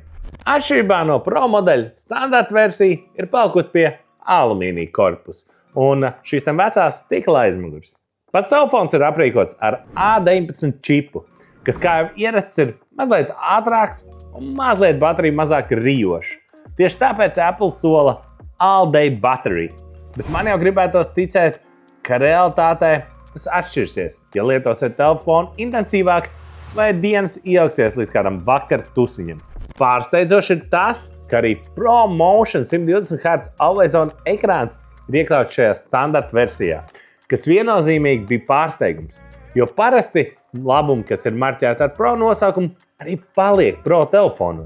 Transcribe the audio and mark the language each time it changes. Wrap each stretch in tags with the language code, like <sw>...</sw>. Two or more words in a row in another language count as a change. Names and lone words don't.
<lv>Atšķirībā no Pro modeļa, standarta versija ir palikusi pie alumīnija korpusa un šīs vecās stikla aizmugures. Pats telefons ir aprīkots ar A19 čipu, kas, kā jau ierasts, ir mazliet ātrāks un mazliet baterija mazāk rijoša. Tieši tāpēc Apple sola</lv> <en>all day battery,</en> <lv>bet man jau gribētos ticēt, ka realitātē tas atšķirsies, ja lietosiet telefonu intensīvāk vai dienas iejauksies līdz kādam vakar tusiņam. Pārsteidzoši ir tas, ka arī Pro Motion 120 Hz Always On ekrāns ir iekļauts šajā standarta versijā, kas viennozīmīgi bija pārsteigums, jo parasti labumi, kas ir marķēti ar Pro nosaukumu, arī paliek Pro telefonos.</lv>